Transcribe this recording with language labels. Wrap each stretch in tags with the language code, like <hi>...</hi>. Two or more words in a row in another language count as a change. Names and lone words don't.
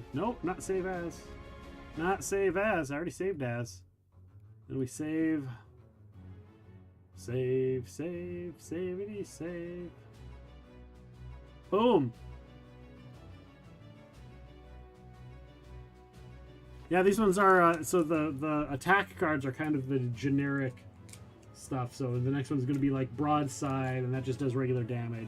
<en>Nope, not save as. Not save as. I already saved as. Then we save. Save. Savity, save. Boom. Yeah, these ones are, so the attack cards are kind of the generic stuff. So the next one's going to be like broadside, and that just does regular damage.</en>